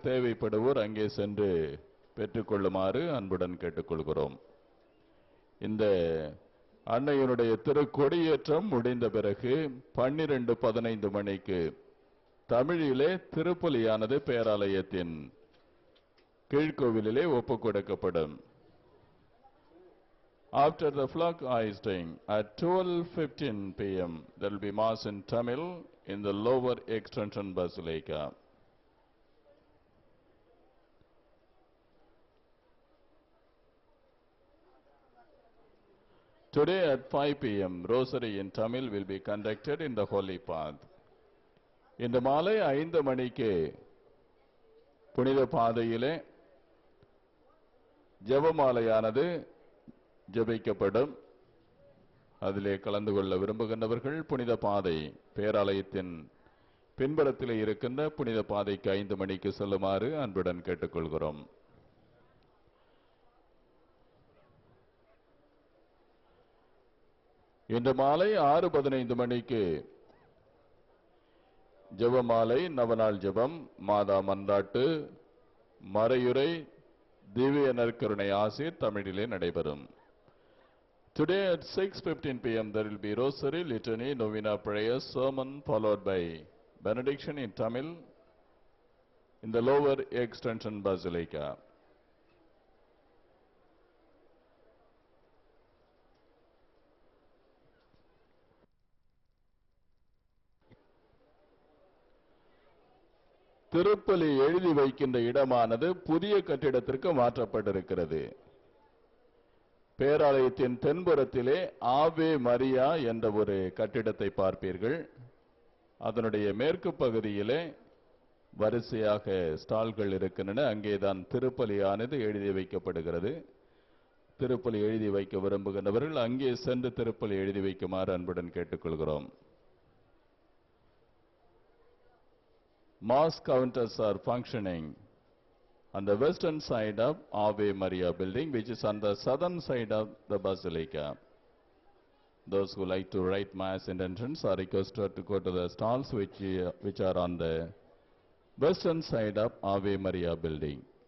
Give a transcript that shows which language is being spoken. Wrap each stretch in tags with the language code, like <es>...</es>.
<ta>தேவைப்படுவோர் அங்கே சென்று பெற்றுக்கொள்ளுமாறு அன்புடன் கேட்டுக்கொள்கிறோம். இந்த அன்னையினுடைய திருக்கொடியேற்றம் முடிந்த பிறகு 12:15 மணிக்கு தமிழிலே திருப்பலியானது பேராலயத்தின் கீழ்கோவிலிலே ஒப்புக் கொடுக்கப்படும்.</ta> <en>After the flag hoisting at 12:15 p.m. there will be mass in Tamil in the lower extension basilica. Today at 5 p.m. rosary in Tamil will be conducted in the holy path.</en> <ta>இந்த மாலை 5 மணிக்கு புனித பாதையிலே ஜெபமாலையானது ஜெபிக்கப்படும். அதிலே கலந்து கொள்ள விரும்புகின்றவர்கள் புனித பாதை பேராலயத்தின் பின்புறத்திலே இருக்கின்ற புனித பாதைக்கு 5 மணிக்கு செல்லுமாறு அன்புடன் கேட்டுக்கொள்கிறோம். இன்று மாலை 6:15 மணிக்கு ஜெபமாலை, நவநாள் ஜெபம், மாதா மன்றாட்டு, மறையுரை, திவ்ய நற்கருணை ஆசீர் தமிழிலே நடைபெறும்.</ta> <en>Today at 6:15 p.m. there will be rosary, litany, novena prayer, sermon followed by benediction in Tamil in the lower extension basilica.</en> <ta>திருப்பலி எழுதி வைக்கின்ற இடமானது புதிய கட்டிடத்திற்கு மாற்றப்பட்டிருக்கிறது. பேராலயத்தின் தென்புறத்திலே ஆவே மரியா என்ற ஒரு கட்டிடத்தை பார்ப்பீர்கள். அதனுடைய மேற்கு பகுதியிலே வரிசையாக ஸ்டால்கள் இருக்கின்றன. அங்கேதான் திருப்பலியானது எழுதி வைக்கப்படுகிறது. திருப்பலி எழுதி வைக்க விரும்புகின்றவர்கள் அங்கே சென்று திருப்பலி எழுதி வைக்குமாறு அன்புடன் கேட்டுக்கொள்கிறோம்.</ta> <en>Mass counters are functioning on the western side of Ave Maria building, which is on the southern side of the basilica. Those who like to write mass intentions are requested to go to the stalls which are on the western side of Ave Maria building.</en>